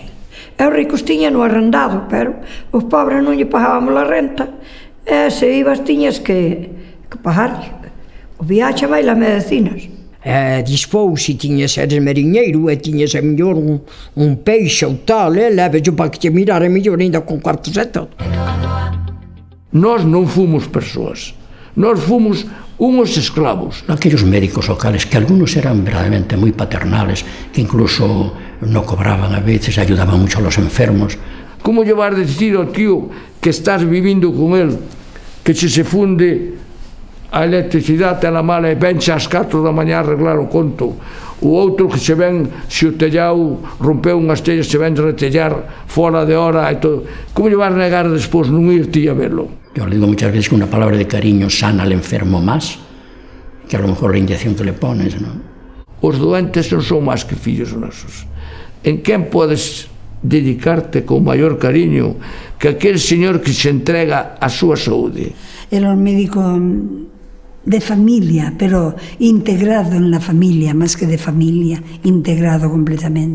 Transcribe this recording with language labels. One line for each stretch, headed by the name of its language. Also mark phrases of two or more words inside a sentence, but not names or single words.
Galician: E os ricos tiñan no arrendado, pero os pobres non lle pagábamos a renta, e se ibas tiñas que pagarlle o viaxe máis as medicinas. E despois, se tiñas eres mariñeiro e tiñas a mellor un peixe ou tal, levas-o para que te mirara mellor ainda con cuartos e todo. Nós non fomos persoas, nós fomos unos esclavos.
Spanish: Aquellos médicos locales, que algunos eran verdaderamente muy paternales, que incluso no cobraban a veces, ayudaban mucho a los enfermos.
Galician: Como llevar a decir ao tío que estás vivindo con él, que se funde a electricidade a la mala e venche ás 4 da mañá a arreglar o conto, o outro que se ven, se o tellao rompeu unhas tellas, se ven retellar fora de hora e todo. Como llevar a negar despois non ir ti a verlo?
Spanish: Yo le digo muchas veces que una palabra de cariño sana al enfermo más que a lo mejor la inyección que le pones, ¿no?
Galician: Os doentes non son máis que fillos nosos. En quen podes dedicarte con maior cariño que aquel señor que se entrega a súa saúde?
Spanish: Era un médico de familia, pero integrado en la familia,
Galician: máis que de familia,
Spanish: integrado completamente.